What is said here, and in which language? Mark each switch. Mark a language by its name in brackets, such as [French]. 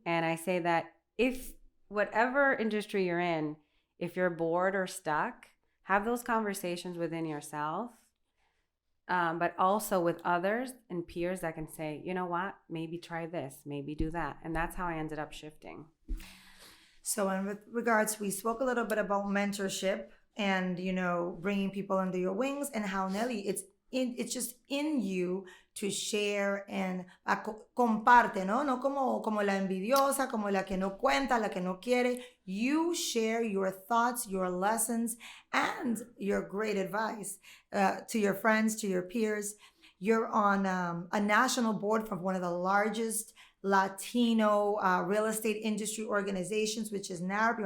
[English] And I say that if whatever industry you're in, if you're bored or stuck, have those conversations within yourself, but also with others and peers that can say, you know what, maybe try this, maybe do that. And that's how I ended up shifting. So in regards, we spoke a little bit about mentorship and, you know, bringing people under your wings, and how, Nelly, it's just in you to share and [Spanish] comparte, ¿no? No como la envidiosa, como la que no cuenta, la que no quiere. [English] You share your thoughts, your lessons, and your great advice to your friends, to your peers. You're on a national board for one of the largest Latino real estate industry organizations, which is NARP.